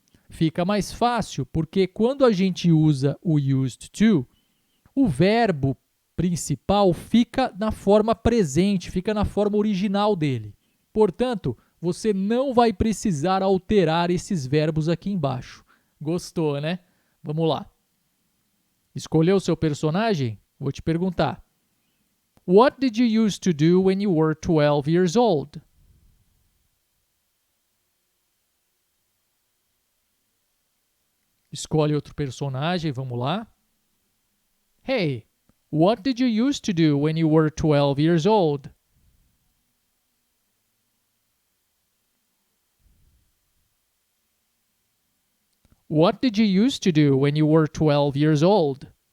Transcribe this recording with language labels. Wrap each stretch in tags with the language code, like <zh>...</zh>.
<pt>Fica mais fácil, porque quando a gente usa o used to, o verbo principal fica na forma presente, fica na forma original dele. Portanto, você não vai precisar alterar esses verbos aqui embaixo. Gostou, né? Vamos lá. Escolheu o seu personagem? Vou te perguntar.</pt> <en>What did you used to do when you were 12 years old?</en> <pt>Escolhe outro personagem, vamos lá.</pt> <en>Hey, what did you used to do when you were 12 years old? What did you used to do when you were 12 years old?</en>